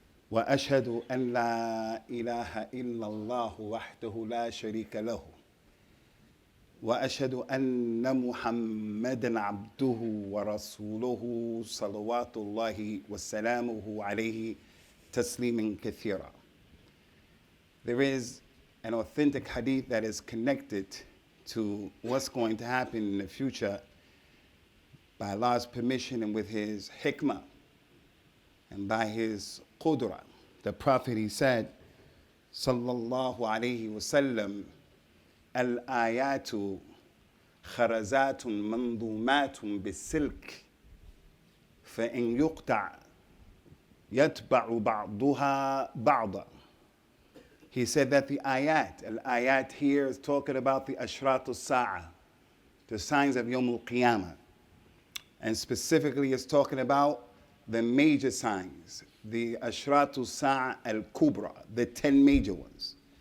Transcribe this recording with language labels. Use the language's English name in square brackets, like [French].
[Arabic] وأشهد أن لا إله إلا الله وحده لا شريك له وأشهد أن محمدًا عبده ورسوله صلوات الله وسلامه عليه تسليما كثيرا. [English] There is an authentic hadith that is connected to what's going to happen in the future by Allah's permission and with His hikmah and by His qudra. The Prophet, he said, [Arabic] sallallahu alayhi wasallam, الآيات خرزات منظومات بالسلك فإن يقطع يتبع بعضها بعضا. [English] He said that the ayat here is talking about the ashrat al-sa'a, the signs of Yawm al-Qiyamah. And specifically it's talking about the major signs, the ashrat al-sa'a al-kubra, the 10 major ones.